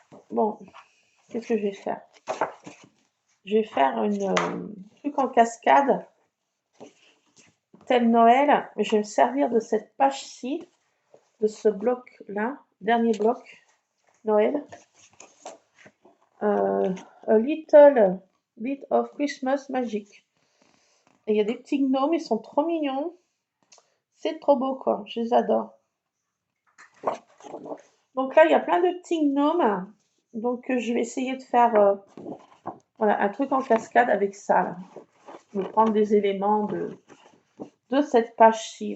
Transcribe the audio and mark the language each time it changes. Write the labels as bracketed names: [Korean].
[French] bon, qu'est-ce que je vais faire? Je vais faire un truc en cascade, tel Noël, mais je vais me servir de cette page-ci, de ce bloc-là, dernier bloc, Noël. [English] A little bit of Christmas magic. [French] Et il y a des petits gnomes, ils sont trop mignons. C'est trop beau, quoi. Je les adore. Donc là, il y a plein de petits gnomes. Donc je vais essayer de faire voilà, un truc en cascade avec ça. Là. Je vais prendre des éléments de cette page-ci.